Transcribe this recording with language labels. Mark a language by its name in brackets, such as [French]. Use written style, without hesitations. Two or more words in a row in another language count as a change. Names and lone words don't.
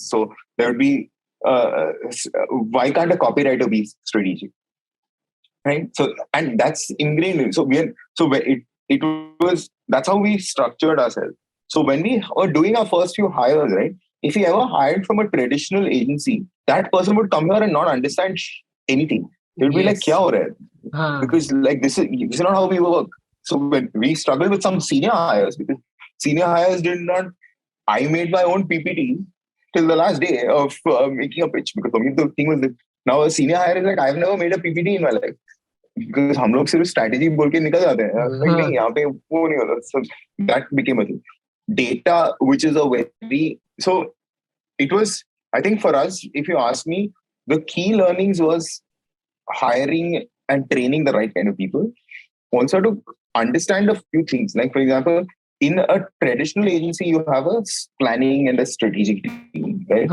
[English] So there would be, why can't a copywriter be strategic, right? So, and that's ingrained. So it was, that's how we structured ourselves. So when we were doing our first few hires, right? If we ever hired from a traditional agency, that person would come here and not understand anything. They would be like, [Hindi] क्या हो रहा है? [English] Because like this is not how we work. So when we struggled with some senior hires, because senior hires did not, I made my own PPT till the last day of making a pitch, because for me the thing was that now a senior hire is like, I've never made a PPT in my life. [Hindi] Because हम लोग सिर्फ strategy बोल के निकल जाते हैं. Like नहीं, यहाँ पे वो नहीं होता. [English] So that became a thing. Data, which is a very, so it was, I think for us, if you ask me, the key learnings was hiring and training the right kind of people. also to understand a few things. Like, for example, in a traditional agency, you have a planning and a strategic team, right?